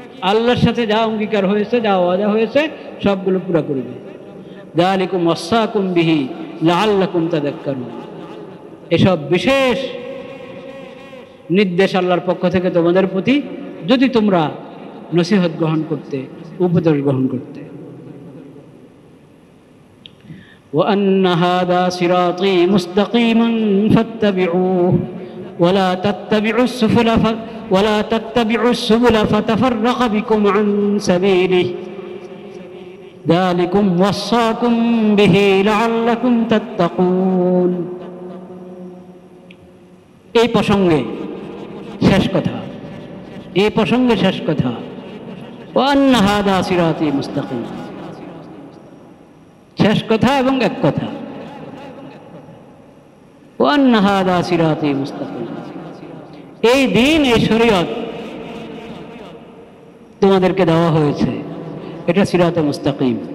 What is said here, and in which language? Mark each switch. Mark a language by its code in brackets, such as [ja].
[bn] আল্লাহর সাথে যা অঙ্গীকার হয়েছে, যা ওয়াদা হয়েছে, সবগুলো পুরা করবে। [ar] যালিকুম ওয়াসাকুম বিহি লাআল্লাকুম তাযাক্কারুন, [bn] এসব বিশেষ নির্দেশ আল্লাহর পক্ষ থেকে তোমাদের প্রতি, যদি তোমরা নসিহত গ্রহণ করতে, উপদেশ গ্রহণ করতে। [ar] وأن هذا صراطي مستقيما فاتبعوه ولا تتبعوا السبل فتفرق بكم عن سبيله ذلكم وصاكم به لعلكم تتقون। [bn] এই প্রসঙ্গে শেষ কথা, এই প্রসঙ্গে শেষ কথা, [ar] وأن هذا صراطي مستقيم, [bn] শেষ কথা এবং এক কথা। [ar] وأن هذا صراطي مستقيم, [bn] এই দিন, এই শরীয়ত তোমাদেরকে দেওয়া হয়েছে, এটা সিরাতে মুস্তাকিম।